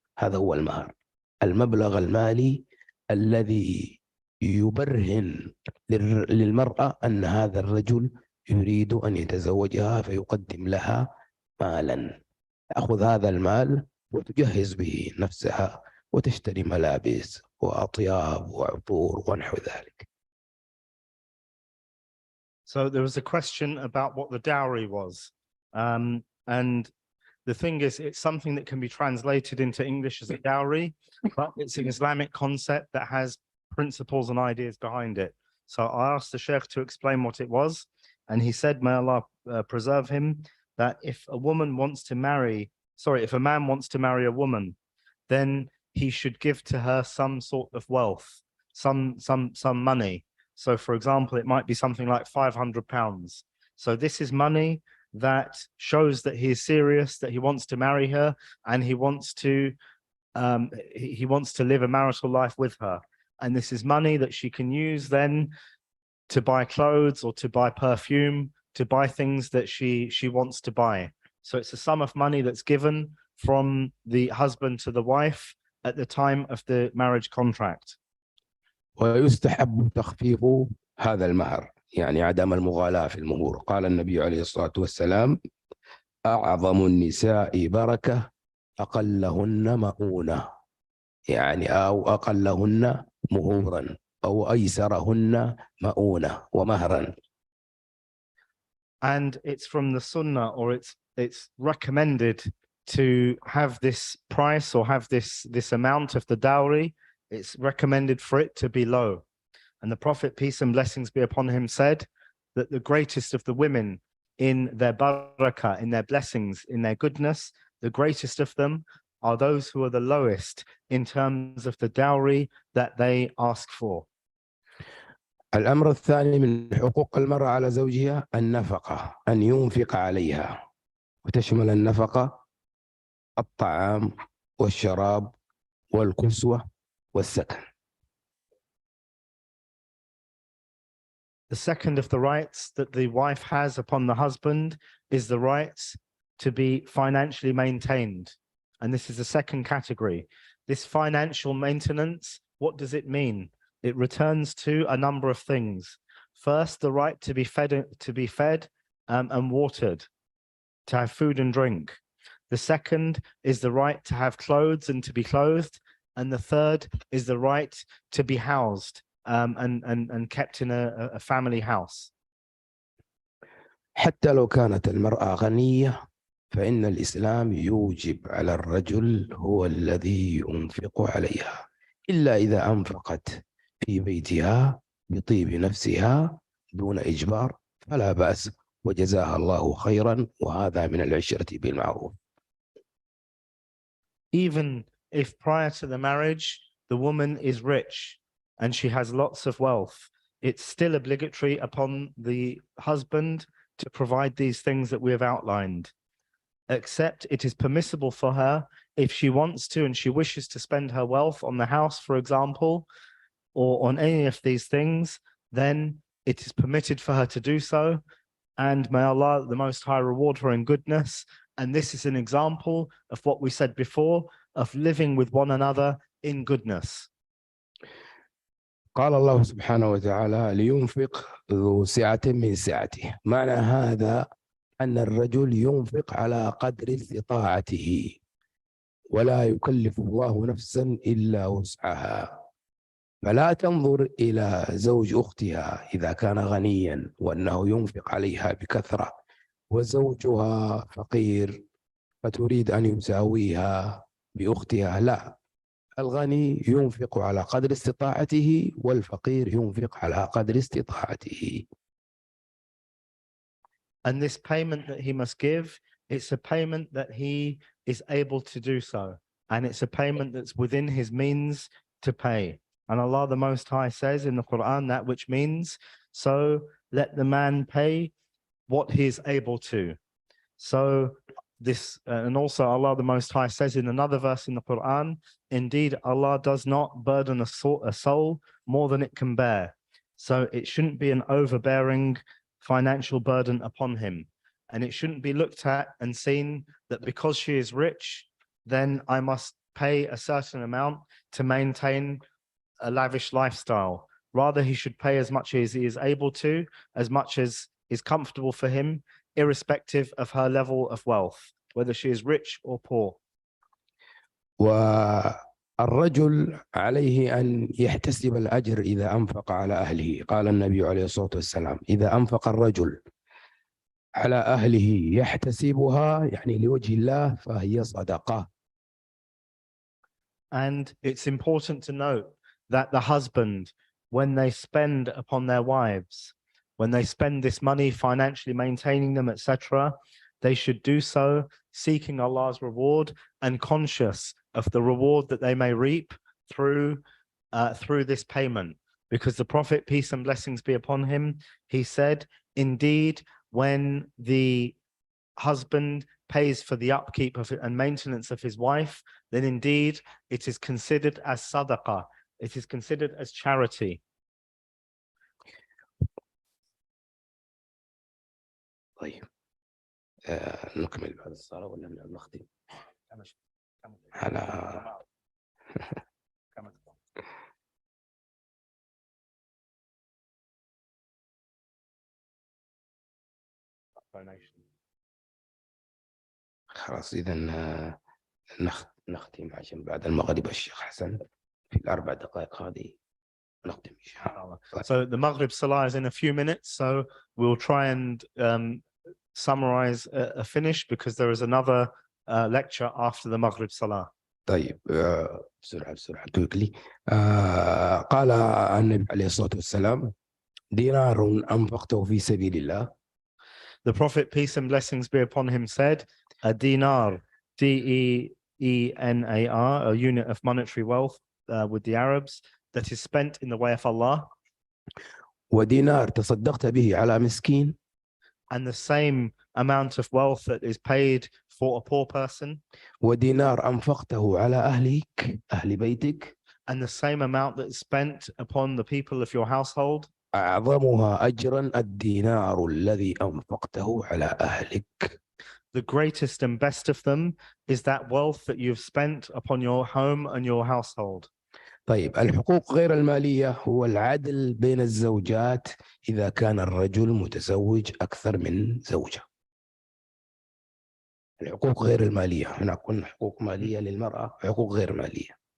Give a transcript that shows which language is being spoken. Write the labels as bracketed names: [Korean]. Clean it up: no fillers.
[Arabic] هذا هو المهر، المبلغ المالي الذي يبرهن للمرأة أن هذا الرجل يريد أن يتزوجها، فيقدم لها مالا. تأخذ هذا المال وتجهز به نفسها وتشتري ملابس وأطياب وعطور ونحو ذلك. [English] So there was a question about what the dowry was. And the thing is, it's something that can be translated into English as a dowry, but it's an Islamic concept that has principles and ideas behind it. So I asked the Sheikh to explain what it was, and he said, may Allah preserve him, that if a man wants to marry a woman, then he should give to her some sort of wealth, some money. So for example, it might be something like £500. So this is money that shows that he is serious, that he wants to marry her, and he wants to live a marital life with her. And this is money that she can use then to buy clothes or to buy perfume, to buy things that she wants to buy. So it's a sum of money that's given from the husband to the wife at the time of the marriage contract. [Arabic] ويستحب تخفيف هذا المهر، يعني عدم المغالاة في المهور. قال النبي عليه الصلاة والسلام: أعظم النساء بركة أقلهن مؤونة، يعني أو أقلهن مهورا أو أيسرهن مؤونة ومهرا. [English] And it's from the sunnah, or it's recommended to have this price or have this amount of the dowry. It's recommended for it to be low. And the Prophet, peace and blessings be upon him, said that the greatest of the women in their barakah, in their blessings, in their goodness, the greatest of them are those who are the lowest in terms of the dowry that they ask for. [Arabic] الأمر الثاني من حقوق المرأة على زوجها النفقة، أن ينفق عليها، وتشمل النفقة الطعام والشراب والكسوة والسكن. [English] The second of the rights that the wife has upon the husband is the rights to be financially maintained. And this is the second category. This financial maintenance, what does it mean? It returns to a number of things. First, the right to be fed and watered, to have food and drink. The second is the right to have clothes and to be clothed. And the third is the right to be housed and kept in a family house. [Arabic] حتى لو كانت المرأة غنية فإن الإسلام يوجب على الرجل هو الذي ينفق عليها، إلا إذا أنفقت في بيتها بطيب نفسها دون إجبار فلا بأس، وجزاها الله خيرا، وهذا من العشرة بالمعروف. [English] Even if prior to the marriage the woman is rich and she has lots of wealth, it's still obligatory upon the husband to provide these things that we have outlined, except it is permissible for her if she wants to and she wishes to spend her wealth on the house, for example, or on any of these things, then it is permitted for her to do so. And may Allah the Most High reward her in goodness. And this is an example of what we said before, of living with one another in goodness. [Arabic] قال الله سبحانه وتعالى: لينفق ذو سعة من سعته. معنى هذا أن الرجل ينفق على قدر استطاعته، ولا يكلف الله نفسا إلا وسعها، فلا تنظر إلى زوج أختها إذا كان غنيا وأنه ينفق عليها بكثرة وزوجها فقير فتريد أن يساويها بأختها. لا، الغني ينفق على قدر استطاعته والفقير ينفق على قدر استطاعته. [English] And this payment that he must give, it's a payment that he is able to do so. And it's a payment that's within his means to pay. And Allah the Most High says in the Quran that which means, so let the man pay what he is able to. So this, and also Allah the Most High says in another verse in the Quran, indeed Allah does not burden a soul more than it can bear. So it shouldn't be an overbearing financial burden upon him. And it shouldn't be looked at and seen that because she is rich, then I must pay a certain amount to maintain a lavish lifestyle. Rather, he should pay as much as he is able to, as much as is comfortable for him, irrespective of her level of wealth, whether she is rich or poor. [Arabic] والرجل عليه أن يحتسب الأجر إذا أنفق على أهله. قال النبي عليه الصلاة والسلام: إذا أنفق الرجل على أهله يحتسبها، يعني لوجه الله، فهي صدقة. [English] And it's important to note that the husband, when they spend upon their wives, when they spend this money financially maintaining them, etc., they should do so seeking Allah's reward and conscious of the reward that they may reap through this payment. Because the Prophet, peace and blessings be upon him, he said, indeed, when the husband pays for the upkeep of and maintenance of his wife, then indeed it is considered as sadaqah. It is considered as charity. [Arabic] طيب نكمل بعد الصلاة ولا نختم؟ على خلاص إذا نختم عشان بعد المغرب الشيخ حسن في الأربع دقائق هذه نختم إن شاء الله. [English] So the Maghrib Salah is in a few minutes, so we'll try and summarize a finish because there is another lecture after the Maghrib Salah. [Arabic] طيب بسرعة [English] quickly. [Arabic] قال النبي عليه الصلاة والسلام دينار أنفقته في سبيل الله. [English] The Prophet, peace and blessings be upon him, said, a dinar, D-E-E-N-A-R, a unit of monetary wealth with the Arabs, that is spent in the way of Allah. [Arabic] ودينار تصدقت به على مسكين. [English] And the same amount of wealth that is paid for a poor person. [Arabic] ودينار أنفقته على أهلك أهل بيتك. [English] And the same amount that is spent upon the people of your household. [Arabic] أعظمها أجرا الدينار الذي أنفقته على أهلك. [English] The greatest and best of them is that wealth that you've spent upon your home and your household. [Arabic] طيب الحقوق غير المالية هو العدل بين الزوجات إذا كان الرجل متزوج أكثر من زوجة. الحقوق غير المالية، هنا قلنا حقوق مالية للمرأة وحقوق غير مالية.